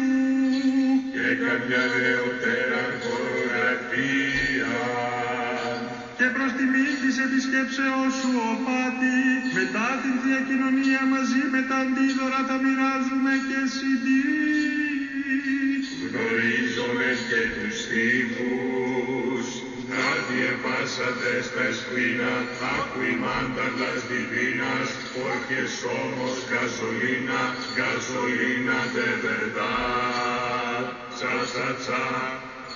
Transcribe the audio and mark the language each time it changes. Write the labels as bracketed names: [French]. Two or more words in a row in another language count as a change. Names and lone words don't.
[Greek] Και κάποια νεωτέρα χορογραφία. και προς τιμή της επισκέψεώς σου ο Πάτη, μετά την Θεία Κοινωνία μαζί με τα αντίδωρα θα μοιράζουμε και CD. Γνωρίζομαι και τους στίχους. [Spanish] Nadie pasa de esta esquina, acuimanda las divinas, porque somos gasolina, gasolina de verdad. Cha, cha, cha.